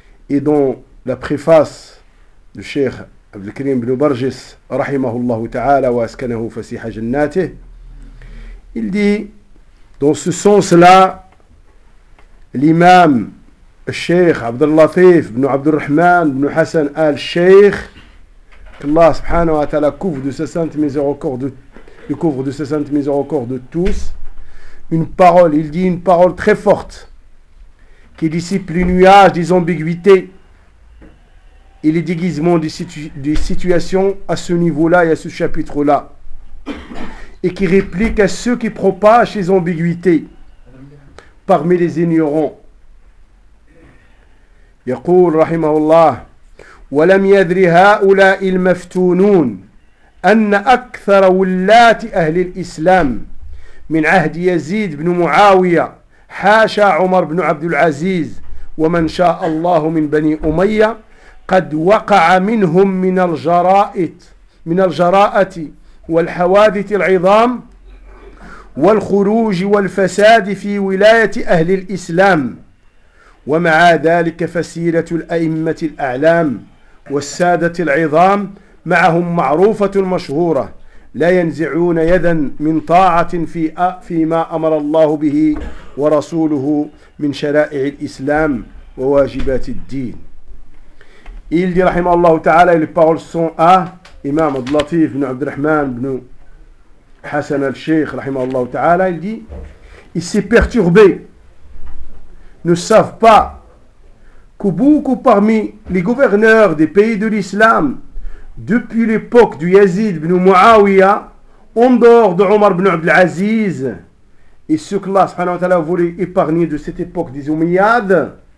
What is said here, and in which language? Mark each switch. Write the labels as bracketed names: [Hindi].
[Arabic] إذن لبخفاص للشيخ عبد الكريم بن برجس رحمه الله تعالى واسكنه فسيح جناته. [French] Il dit, dans ce sens-là, l'imam, le sheikh Abdel Latif ibn Abdel Rahman ibn Hassan al-Sheikh, qu'Allah subhanahu wa ta'ala couvre de sa sainte miséricorde de tous, il dit une parole très forte qui dissipe les nuages des ambiguïtés et les déguisements des situations à ce niveau-là et à ce chapitre-là, et qui réplique à ceux qui propagent ces ambiguïtés parmi les ignorants. [Arabic] يقول رحمه الله: ولم يدري هؤلاء المفتونون أن أكثر ولاة أهل الإسلام من عهد يزيد بن معاوية حاشا عمر بن عبد العزيز ومن شاء الله من بني أمية قد وقع منهم من الجرائد من الجراءة والحوادث العظام والخروج والفساد في ولاية أهل الإسلام. ومع ذلك فسيرة الأئمة الأعلام والسادة العظام معهم معروفة مشهورة، لا ينزعون يدا من طاعة فيما أمر الله به ورسوله من شرائع الإسلام وواجبات الدين. [French] Il dit, rahimahallahu ta'ala, et les paroles sont à Imam Abdelatif ibn Abdelrahman ibn Hassan al-Sheikh, rahimahallahu ta'ala. Il dit, il s'est perturbé, ne savent pas que beaucoup parmi les gouverneurs des pays de l'islam, depuis l'époque du Yazid ibn Muawiya, en dehors de Omar ibn Abdelaziz, et ce que Allah subhanahu wa ta'ala voulait épargner de cette époque des Umayyades,